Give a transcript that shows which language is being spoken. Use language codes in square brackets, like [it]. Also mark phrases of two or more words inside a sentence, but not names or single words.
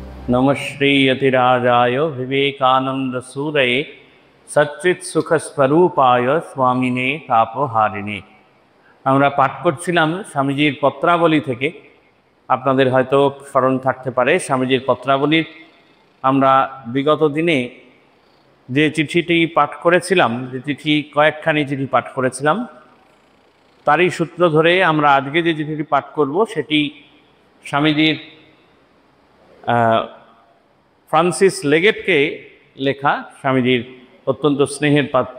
[sa] नमश्री यतिराजाय विवेकानंद सूरये सच्चित सुख स्वरूपाय स्वामिने तापहारिणे। [bn] আমরা পাঠ করছিলাম স্বামীজির পত্রাবলী থেকে। আপনাদের হয়তো স্মরণ থাকতে পারে স্বামীজির পত্রাবলীর আমরা বিগত দিনে যে চিঠিটি পাঠ করেছিলাম, যে চিঠি কয়েকখানি চিঠি পাঠ করেছিলাম, তারই সূত্র ধরে আমরা আজকে যে চিঠিটি পাঠ করব সেটি স্বামীজির ফ্রান্সিস লেগেটকে লেখা, স্বামীজির অত্যন্ত স্নেহের পাত্রী।